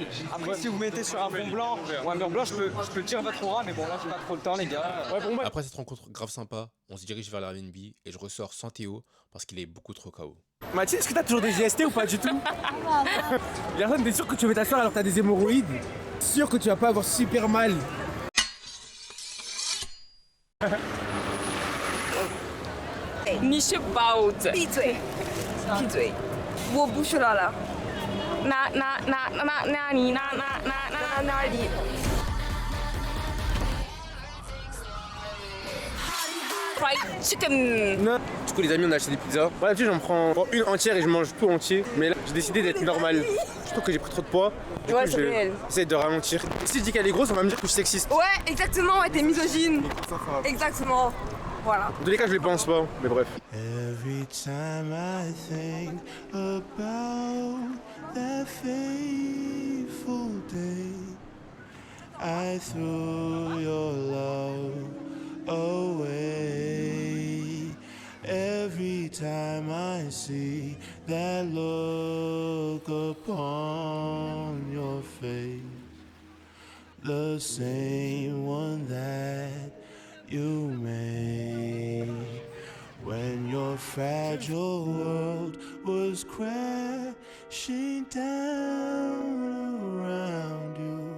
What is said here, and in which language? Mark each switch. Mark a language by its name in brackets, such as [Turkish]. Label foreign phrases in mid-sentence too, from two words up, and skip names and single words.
[French] Après si vous mettez sur un fond blanc ou un mur blanc, je peux dire votre aura, mais bon là j'ai pas trop le temps les gars. Après cette rencontre grave sympa, on se dirige vers l'Airbnb et je ressors sans Théo parce qu'il est beaucoup trop KO. Mathilde, est-ce que t'as toujours des GST ou pas du tout? Personne, t'es sûr que tu veux t'asseoir alors que t'as des hémorroïdes? Sûr que tu vas pas avoir super mal? [Chinese] 你是包子。闭嘴，闭嘴！我不说了。哪里？ [English] Fried chicken. [French] Du coup les amis, on a acheté des pizzas. Voilà, tu sais, j'en prends une entière et je mange tout entier. Mais là j'ai décidé d'être normal. Je trouve que j'ai pris trop de poids. Du coup, c'est réel. J'essaie de ralentir. Si je dis qu'elle est grosse, on va me dire que je suis sexiste. Ouais, exactement, ouais, t'es misogyne. Exactement. Voilà. Dans tous les cas, je les pense pas, mais bref. [English] Every time I think about that fateful day, I threw your love away. Every time I see that look upon your face, the same one that you made when your fragile world was crashing down around you.